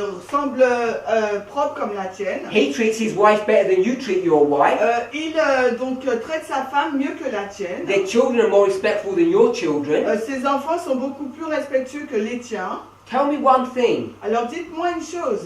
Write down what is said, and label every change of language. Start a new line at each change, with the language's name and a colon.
French: semble propre comme la tienne.
English: He treats his wife better than you treat your wife.
French: Il donc traite sa femme mieux que la tienne.
English: Their children are more respectful than your children.
French: Ses enfants sont beaucoup plus respectueux que les tiens.
English: Tell me one thing.
French: Alors dites-moi une chose.